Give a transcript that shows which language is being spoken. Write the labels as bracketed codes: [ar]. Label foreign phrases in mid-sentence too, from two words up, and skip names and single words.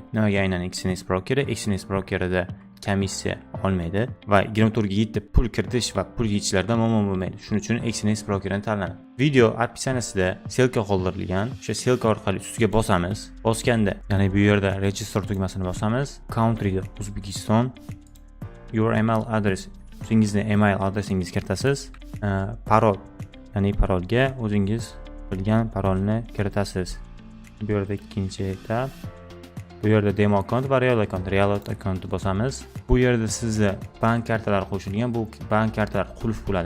[uz] Nimaga aynan Exness brokeri? Exness brokerida komissiya olmaydi va 24 ga yetib pul kiritish va pul yechishlarda muammo bo'lmaydi. Shuning uchun Exness brokerini tanladim. Video opsiyasida silka qoldirilgan. O'sha silka orqali ustiga bosamiz. Bosganda, ya'ni bu yerda register tugmasini bosamiz. Countryda O'zbekiston, [en] your email address, [uz] o'zingizni email adresingizni kiritasiz. Parol, ya'ni parolga o'zingiz bilgan parolni kiritasiz. Bu yerda ikkinchi etab. Bu yerda [en] demo account [uz] va [en] real account [uz] bosamiz. Bu yerda sizga bank kartalari qo'shilgan. Bu bank kartalar qulf bo'ladi.